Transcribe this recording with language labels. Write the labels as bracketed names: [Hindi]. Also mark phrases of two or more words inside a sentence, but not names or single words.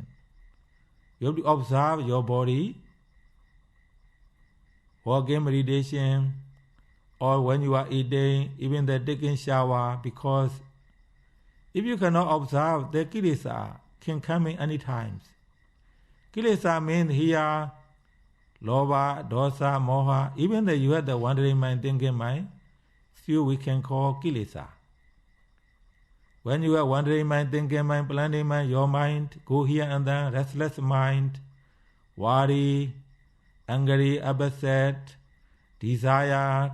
[English] You have to observe your body, walking meditation, or when you are eating, even the taking shower, because if you cannot observe, the kilesa can come in any times. Kilesa means here, [Pali] lobha, dosa, moha, [English] even though you have the wandering mind, thinking mind, still we can call kilesa. When you are wandering mind, thinking mind, planning mind, your mind, go here and there, restless mind, worry, angry, upset, desired.